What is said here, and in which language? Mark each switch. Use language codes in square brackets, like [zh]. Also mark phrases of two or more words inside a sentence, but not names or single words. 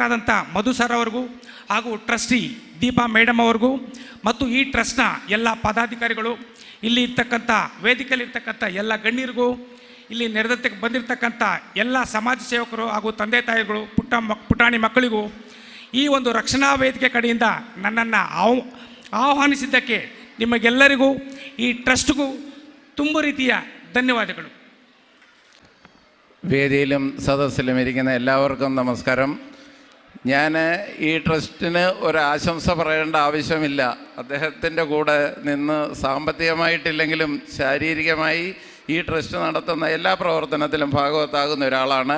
[kn] ಆದಂಥ ಮಧು ಸರ್ ಅವ್ರಿಗೂ ಹಾಗೂ ಟ್ರಸ್ಟಿ ದೀಪಾ ಮೇಡಮ್ ಅವ್ರಿಗೂ ಮತ್ತು ಈ ಟ್ರಸ್ಟ್ನ ಎಲ್ಲ ಪದಾಧಿಕಾರಿಗಳು, ಇಲ್ಲಿ ಇರ್ತಕ್ಕಂಥ ವೇದಿಕೆಯಲ್ಲಿರ್ತಕ್ಕಂಥ ಎಲ್ಲ ಗಣ್ಯರಿಗೂ, ಇಲ್ಲಿ ನೆರೆದಕ್ಕೆ ಬಂದಿರತಕ್ಕಂಥ ಎಲ್ಲ ಸಮಾಜ ಸೇವಕರು ಹಾಗೂ ತಂದೆ ತಾಯಿಗಳು, ಪುಟಾಣಿ ಮಕ್ಕಳಿಗೂ ಈ ಒಂದು ರಕ್ಷಣಾ ವೇದಿಕೆ ಕಡೆಯಿಂದ ನನ್ನನ್ನು ಆಹ್ವಾನಿಸಿದ್ದಕ್ಕೆ ನಿಮಗೆಲ್ಲರಿಗೂ ಈ ಟ್ರಸ್ಟ್ಗೂ ತುಂಬ ರೀತಿಯ ಧನ್ಯವಾದಗಳು. [ml] വേദിയിലും സദസ്സിലും ഇരിക്കുന്ന എല്ലാവർക്കും നമസ്കാരം. ഞാൻ ഈ ട്രസ്റ്റിന് ഒരു ആശംസ പറയേണ്ട ആവശ്യമില്ല. അദ്ദേഹത്തിൻ്റെ കൂടെ നിന്ന് സാമ്പത്തികമായിട്ടില്ലെങ്കിലും ശാരീരികമായി ഈ ട്രസ്റ്റ് നടത്തുന്ന എല്ലാ പ്രവർത്തനത്തിലും ഭാഗവത്താകുന്ന ഒരാളാണ്.